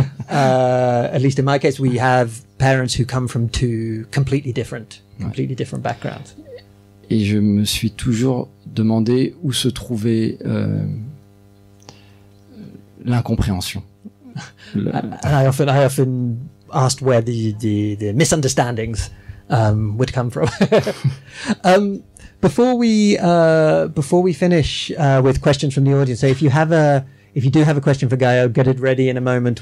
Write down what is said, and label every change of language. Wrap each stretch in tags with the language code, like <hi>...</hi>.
<en>At least in my case, we have parents who come from two completely different backgrounds.</en> <fr>Et je me suis toujours demandé où se trouvait l'incompréhension.</fr> <en>And I often asked where the misunderstandings would come from. Before we finish with questions from the audience, so if you do have a question for Gaël, get it ready in a moment.</en>